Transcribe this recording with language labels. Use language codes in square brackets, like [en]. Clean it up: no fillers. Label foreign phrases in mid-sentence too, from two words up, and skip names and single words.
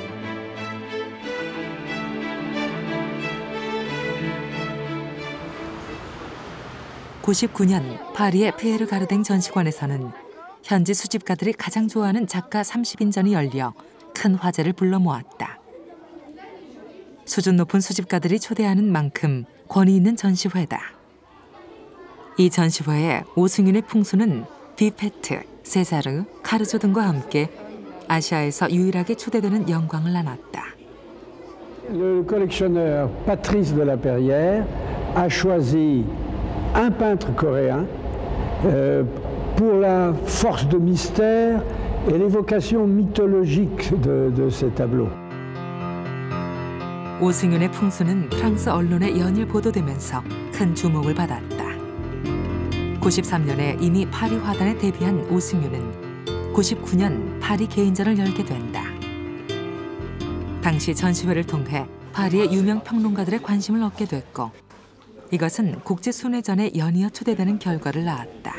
[ko] (99년) 파리의 피에르 가르댕 전시관에서는 현지 수집가들이 가장 좋아하는 작가 30인전이 열려 큰 화제를 불러 모았다. 수준 높은 수집가들이 초대하는 만큼 권위 있는 전시회다. 이 전시회에 오승윤의 풍수는 비페트, 세자르, 카르조 등과 함께 아시아에서 유일하게 초대되는 영광을 안았다. [fr] Le collectionneur Patrice de la Perrière a choisi un peintre coréen pour la force de mystère et l'évocation mythologique de ces tableaux. [ko] 오승윤의 풍수는 프랑스 언론에 연일 보도되면서 큰 주목을 받았다. 93년에 이미 파리 화단에 데뷔한 오승윤은 99년 파리 개인전을 열게 된다. 당시 전시회를 통해 파리의 유명 평론가들의 관심을 얻게 됐고 이것은 국제순회전에 연이어 초대되는 결과를 낳았다.